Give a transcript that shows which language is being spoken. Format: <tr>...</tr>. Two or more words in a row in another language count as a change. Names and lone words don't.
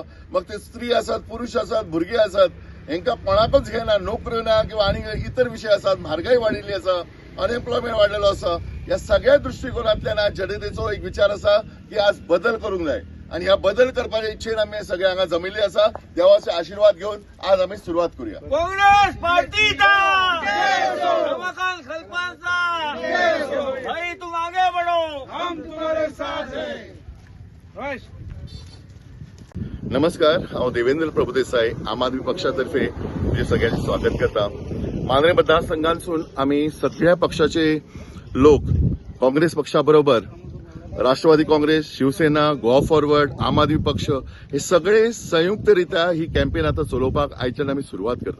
<kok>मग ते स्त्री आसात, पुरुष आसात, भुरगे आसात, हेंका कोणाकच घेना, नोकऱ्यो ना किंवा आनी इतर विशय आसात, म्हारगाई वाडिल्ली आसा, अनएम्प्लॉयमेंट वाडलेलो आसा. ह्या सगळ्या दृष्टिकोनांतल्यान आज जनतेचो एक विचार आसा की आज बदल करूंक जाय आणि ह्या बदल करपाच्या इच्छेन आमी सगळे हांगा जमिल्ले आसा. देवाचे आशीर्वाद घेवन आज आमी सुरुवात करूया. काँग्रेस पार्टीचा रमाकांत खलपांचा</kok> <hi>भाई तुम आगे बढ़ो, हम तुम्हारे साथ हैं.</hi> <kok>नमस्कार, हांव देवेंद्र प्रभुदेसाय आम आदमी पक्षातर्फे तुझे सगळ्यांचे स्वागत करता. मांद्रे मतदारसंघांतसून आमी सगळ्या पक्षाचे लोक काँग्रेस पक्षाबरोबर राष्ट्रवादी काँग्रेस, शिवसेना, गोवा फॉरवर्ड, आम आदमी पक्ष हे सगळे संयुक्तरित्या ही कॅम्पेन आता चलोवपाक आयच्यान आमी सुरवात करता.</kok>